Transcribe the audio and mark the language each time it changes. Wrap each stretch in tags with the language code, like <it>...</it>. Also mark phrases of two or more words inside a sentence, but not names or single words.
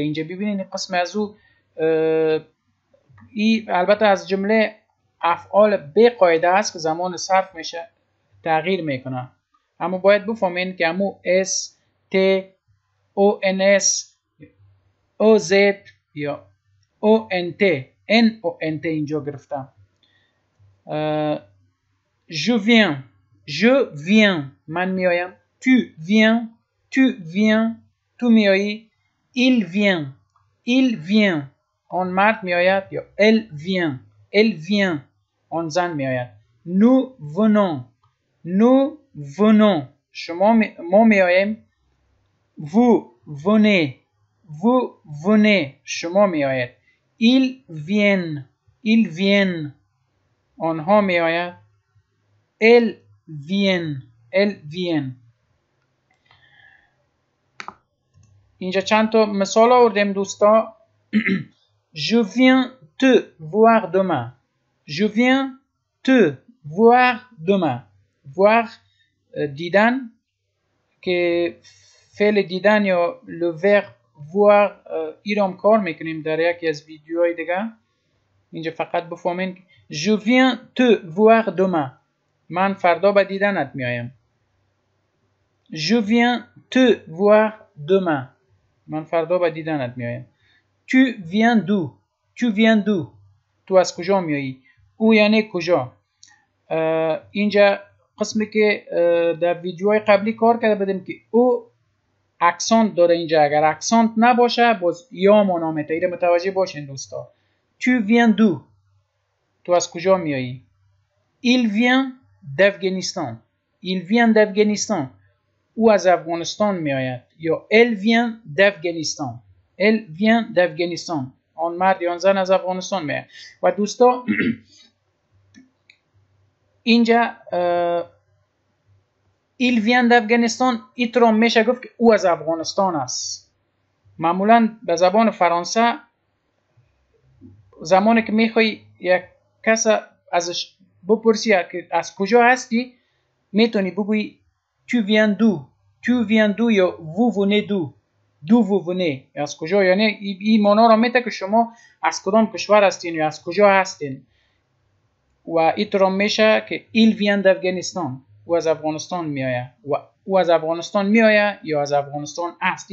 <fa>اینجا ببینید قسم از او البته از جمله افعال به قاعده است که زمان صرف میشه تغییر میکنه، اما باید بفهمین که همو اس ت او ان اس او زد یا او ان ت ان او ان ت اینجا گرفتم.</fa> <fr>je viens</fr> <fa>من میایم.</fa> <fr>tu viens</fr> <fa>تو میایی.</fa> <fr>il vient</fr> <fa>آن مرد میآید. یا</fa> <fr>elle vient</fr> <fa>آن زن میآید.</fa> <fr>nous venons</fr> <fa>ما میآییم.</fa> <fr>vous venez</fr> <fa>شما میآیید.</fa> <fr>ils viennent</fr> <fa>آنها میآید.</fa> <fr>elles viennent</fr> <fa>اینجا چند تا مثال آوردیم دوستا.</fa> <fr>je viens te voir demain. je viens te voir demain.</fr> <fa>voir دیدن که فعل دیدن یا</fa> <fr>le verbe voir</fr> <fa>ایرام کار میکنیم در یکی از ویدیوهای دیگه. اینجا فقط بفهمین</fa> <fr>je viens te voir demain</fr> <fa>من فردا به دیدنت میایم.</fa> <fr>je viens te voir demain</fr> <fa>من فردا به دیدنت میایم.</fa> <fr>tu viens d'où</fr> <fa>تو از کجا میایی. او یعنی کجا. اینجا قسمی که در ویدیوهای قبلی کار کرده بودیم که او اکسانت داره. اینجا اگر اکسانت نباشه باز یا مانا میته. متوجه باشین دوستا.</fa> <fr>tu viens d'où</fr> <fa>تو از کجا میایی.</fa> <fr>il vient d'Afghanistan</fr> <fa>او از افغانستان میآید. یا</fa> <fr>elle vient d'Afghanistan</fr> <fa>آن مرد یا آن زن از افغانستان میآید. و دوستا اینجا</fa> <fr>il vient d'Afghanistan</fr> <fa>ایترام میشه گفت که او از افغانستان است. معمولا به زبان فرانسه زمانی که میخوای یک کس ازش بپرسی که از کجا هستی میتونی بگویی</fa> <fr>tu viens d'où</fr> <fa>یا</fa> <fr>vous venez d'où vous venez</fr> <fa>از کجا. یعنی این معنا را میده که شما از کدام کشور هستین یا از کجا هستین. و ایترام میشه که</fa> <fr>il vient d'Afghanistan</fr> <fa>او از افغانستان میآید و او از افغانستان میآید یا از افغانستان است.</fa>